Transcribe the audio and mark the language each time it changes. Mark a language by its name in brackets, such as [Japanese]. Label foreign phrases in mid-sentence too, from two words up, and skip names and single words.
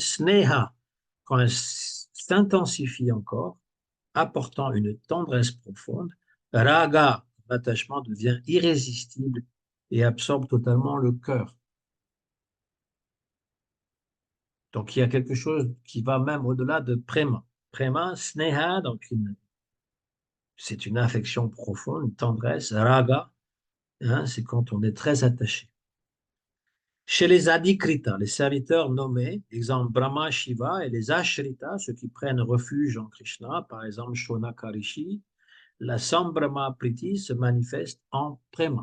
[French] Sneha, quand elle s'intensifie encore, apportant une tendresse profonde. Raga, l'attachement devient irrésistible et absorbe totalement le cœur. Donc il y a quelque chose qui va même au-delà de prema. [Sanskrit] प्रेम, स्नेह, [French] donc c'est une affection profonde, une tendresse. Raga, hein, c'est quand on est très attaché. Chez les Adikrita, les serviteurs nommés, exemple Brahma, Shiva, et les Ashrita, ceux qui prennent refuge en Krishna, par exemple Shonaka Rishi, la [Sanskrit] सम्भ्रम प्रीति [French] se manifeste en Prema.